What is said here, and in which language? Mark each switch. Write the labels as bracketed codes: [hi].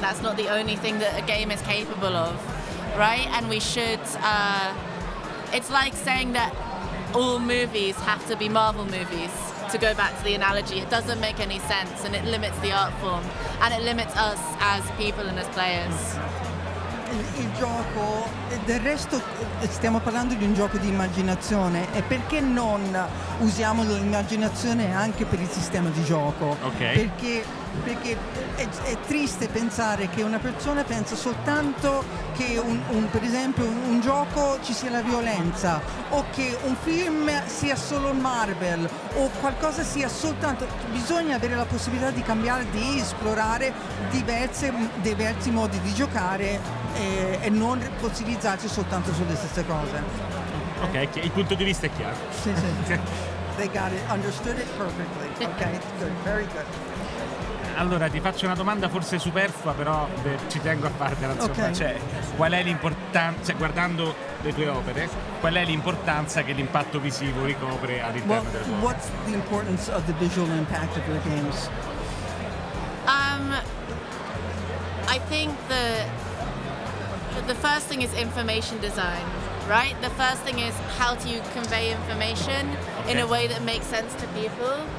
[en] That's not the only thing that a game is capable of, right? And we should, it's like saying that all movies have to be Marvel movies, to go back to the analogy. It doesn't make any sense, and it limits the art form, and it limits us as people and as players. [it] Il gioco, del resto stiamo parlando di un gioco di immaginazione, e perché non usiamo l'immaginazione anche per il sistema di gioco? Ok. Perché è triste pensare che una persona pensa soltanto che per esempio un gioco ci sia la violenza, o che un film sia solo Marvel, o qualcosa sia soltanto. Bisogna avere la possibilità di cambiare, di esplorare diversi modi di giocare, e non fossilizzarsi soltanto sulle stesse cose. Ok, il punto di vista è chiaro. Sì. [en] They got it, understood it perfectly. Okay, good, very good. [it] Allora ti faccio una domanda forse superflua, però ci tengo a fartela, insomma. Ok. Cioè, qual è l'importanza, guardando le tue opere, qual è l'importanza che l'impatto visivo ricopre all'interno delle tue opere? [en] What's the importance of the visual impact of your games? I think the first thing is information design, right? The first thing is how do you convey information in a way that makes sense to people.